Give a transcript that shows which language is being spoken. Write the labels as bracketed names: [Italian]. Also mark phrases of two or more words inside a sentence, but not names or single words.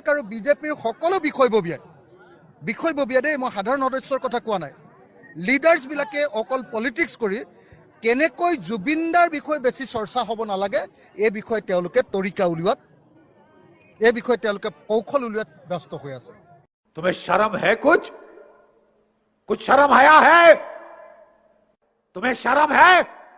[Assamese] আৰু বিজেপিৰ সকলো বিষয়ববীয়া দেই মই সাধাৰণ সদস্যৰ কথা কোৱা নাই লিডাৰ্ছবিলাকে অকল পলিটিক্স কৰি কেনেকৈ জুবিনদাৰ বিষয়ে বেছি চৰ্চা হ'ব নালাগে এই বিষয়ে তেওঁলোকে তৰিকা উলিওৱাত এই বিষয়ে তেওঁলোকে কৌশল উলিওৱাত ব্যস্ত হৈ আছে [Hindi] तुम्हें शर्म है कुछ शर्म आया है तुम्हें शर्म है